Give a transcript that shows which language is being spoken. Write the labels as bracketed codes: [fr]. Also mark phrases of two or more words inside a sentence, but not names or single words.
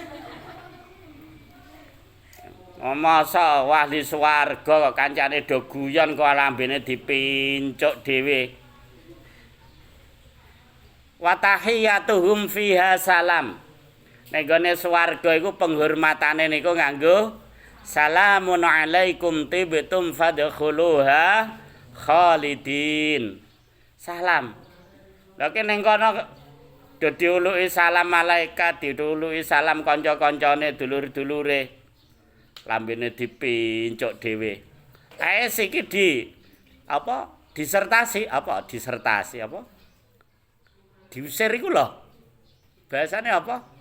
[jv] Masa wahli swarga kok kancane do guyon kok lambene dipincuk dhewe. [ar] وتحيتهم فيها سلام. [jv] Nek gone swarga iku penghormatane niku nganggo [ar] سلام عليكم طبتم فادخلوها خالدين. [jv] Salam. Lha ning kono do diuluki salam malaikat, diuluki salam kanca-kancane, dulur-dulure. Lambene dipincuk dhewe. Iki disertasi apa? Diusir iku lho. Bahasane apa?